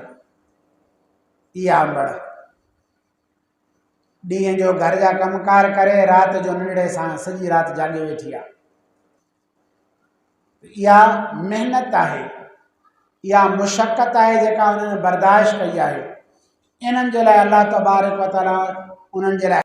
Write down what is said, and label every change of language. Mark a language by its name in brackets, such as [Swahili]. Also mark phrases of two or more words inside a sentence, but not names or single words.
[Sindhi] इहा अमड़ ॾींहं जो घर जा कमकार करे राति जो नंढड़े सां सॼी राति जाॻे वेठी आहे। इहा महिनत आहे, इहा मुशक़त आहे जेका उन्हनि बर्दाश्त कई आहे। इन्हनि जे लाइ [Arabic] الله تبارك و تعالى [Sindhi] उन्हनि जे लाइ